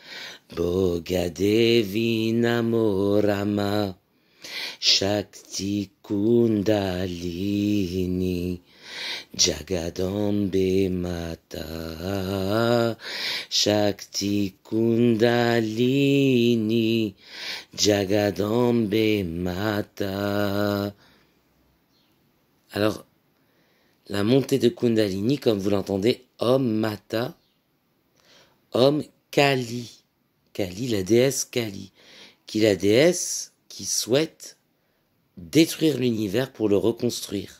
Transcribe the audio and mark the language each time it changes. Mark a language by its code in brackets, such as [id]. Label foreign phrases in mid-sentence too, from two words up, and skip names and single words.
[sa] बोगदेवी नमो राम, शक्ति कुण्डलिनी, जगदम्बे माता, शक्ति कुण्डलिनी, जगदम्बे माता. [fr] Alors, la montée de Kundalini, comme vous l'entendez, [sa] ॐ माता, ॐ काली. [fr] Kali, la déesse Kali, qui est la déesse qui souhaite détruire l'univers pour le reconstruire.